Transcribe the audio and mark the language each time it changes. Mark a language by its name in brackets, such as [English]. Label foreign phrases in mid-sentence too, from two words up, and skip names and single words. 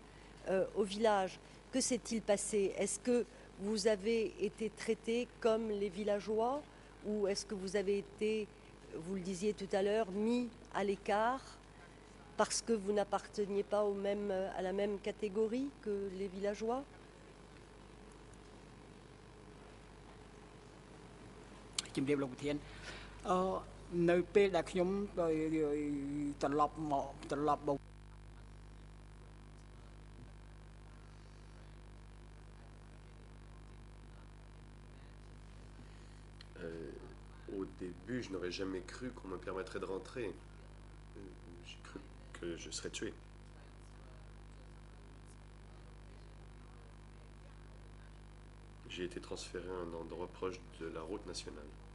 [French] Au village, que s'est-il passé? Est-ce que vous avez été traité comme les villageois ou est-ce que vous avez été, vous le disiez tout à l'heure, mis à l'écart parce que vous n'apparteniez pas à la même catégorie que les villageois? [Khmer] ជំរាបលោកប្រធាននៅពេលដែលខ្ញុំត្រឡប់មក [French] Au début, je n'aurais jamais cru qu'on me permettrait de rentrer. J'ai cru que je serais tué. J'ai été transféré à un endroit proche de la route nationale.